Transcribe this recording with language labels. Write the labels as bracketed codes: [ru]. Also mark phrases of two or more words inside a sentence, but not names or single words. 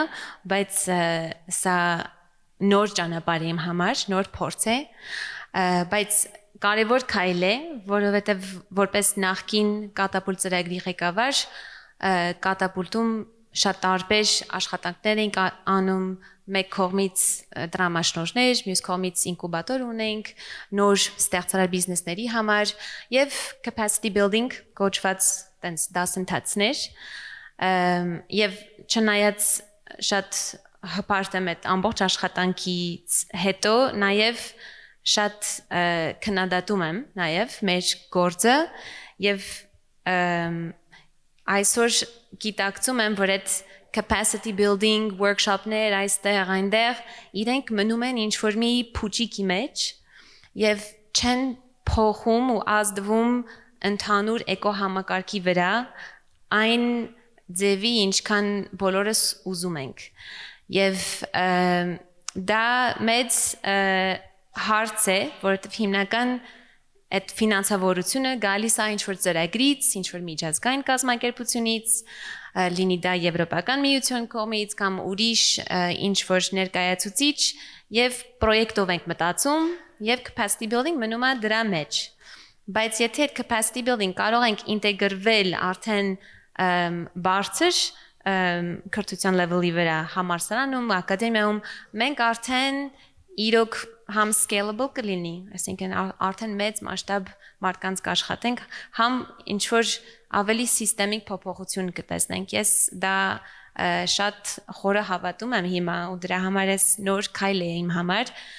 [hy] բայց սա նոր ճանապարհ է իմ համար, նոր փորձ է, բայց կարևոր քայլ է, որովհետեւ որպես նախկին կատապուլտ ծրագրի ղեկավար կատապուլտում շատ տարբեր աշխատանքներ ենք անում, մեկ կողմից դրամաշնորհներ, մյուս կողմից ինկուբատոր ունենք, նոր ստեղծարար բիզնեսների համար եւ [en] capacity building [hy] կոչված տենց դասընթացներ, եւ չնայած շատ հպարտ եմ այդ ամբողջ աշխատանքից հետո նաեւ շատ քննադատում եմ նաեւ մեր գործը եւ այսօր գիտակցում եմ, որ այդ [en] capacity building workshop- [hy] ներ այստեղ այնտեղ իրենք մնում են ինչ որ մի փուճիկի մեջ եւ չեն փոխում ու ազդվում ընդհանուր էկոհամակարգի վրա այն ձևի ինչքան բոլորս ուզում ենք եւ դա մեծ հարց է, որովհետեւ հիմնական այդ ֆինանսավորությունը գալիս է ինչ որ ծրագրից, ինչ որ միջազգային կազմակերպությունից, լինի դա Եվրոպական միություն կողմից կամ ուրիշ ինչ որ ներկայացուցիչ եւ պրոյեկտով ենք մտածում եւ [en] capacity building [hy] մնում է դրա մեջ։ Բայց եթե այդ [en] capacity building [hy] կարող ենք ինտեգրվել արդեն բարձր կրթության level-ի վրա համալսարանում, ակադեմիայում, մենք արդեն իրոք համ scalable կլինի, այսինքն արդեն մեծ մասշտաբ մարդկանց կաշխատենք, համ ինչ որ ավելի սիստեմիկ փոփոխություն կտեսնենք։ Ես դա շատ խորը հավատում եմ հիմա ու դրա համար ես նոր քայլ է իմ համար